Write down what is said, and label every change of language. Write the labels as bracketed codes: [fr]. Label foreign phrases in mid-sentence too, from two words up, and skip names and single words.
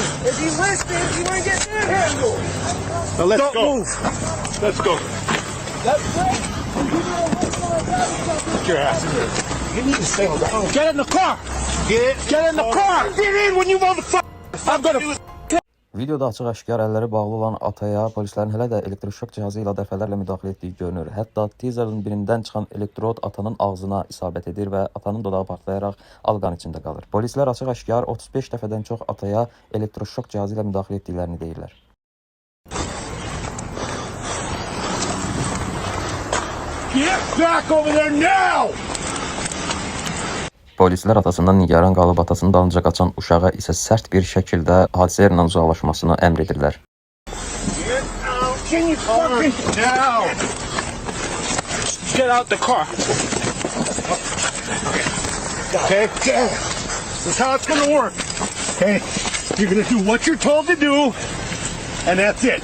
[en] If you listen, you ain't getting manhandled. Now let's Don't go. move. Let's go. That's right. Get your ass in here. You need to settle down. Get in the car! Get in the car! Get in when you motherfucker. I'm gonna. [az] Videoda açıq-aşkar əlləri bağlı olan ataya polislərin hələ də elektroşok cihazı ilə dəfələrlə müdaxilə etdiyi görünür. Hətta teaserın birindən çıxan elektrod atanın ağzına isabət edir və atanın dodağı partlayaraq alqan içində qalır. Polislər açıq-aşkar 35 dəfədən çox ataya elektroşok cihazı ilə müdaxilə etdiklərini deyirlər. [en] Get back over there now. [az] Polislər atasından nigaran qalıb atasının dalınca qaçan uşağa isə sərt bir şəkildə hadisə yerindən uzaqlaşmasını əmr edirlər. [en] Get out. Can you fucking now? Get out the car. Okay. This is how it's gonna work. Okay. You're gonna do what you're told to do, and that's it.